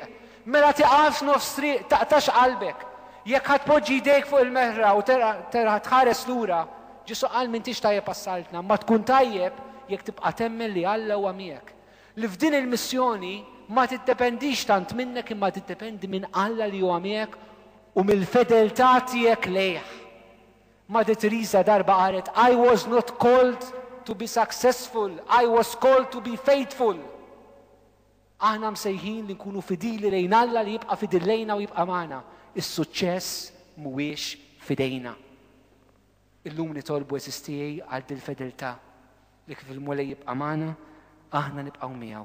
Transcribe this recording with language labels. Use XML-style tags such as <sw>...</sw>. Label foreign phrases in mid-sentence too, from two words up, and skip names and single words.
<mt>Mela tiqafx nofs triq taqtax qalbek. Jekk ħadpoġġi jdejk fuq il-meħra u tħares lura, Ġesu qal m'intix tajjeb għas-saltna, ma tkun tajjeb jekk tibqa' temmen li Alla huwa miegħek. Li f'din il-missjoni ma tiddependix tant minnek imma tiddependi minn Alla li huwa miegħek u mill-fedeltà tiegħek lejh. Mother Teresa darba qalet,</mt> <en>I was not called to be successful, I was called to be faithful.</en> <mt>Aħna msejħin li nkunu fidili lejn Alla li jibqa' fidil lejna u jibqa' magħna. Is-suċċess mhuwiex fidejna. Illum nitolbu eżistijej għal dil-fedeltà li kif il-mulej jibqa' magħna, aħna nibqgħu miegħu.</mt>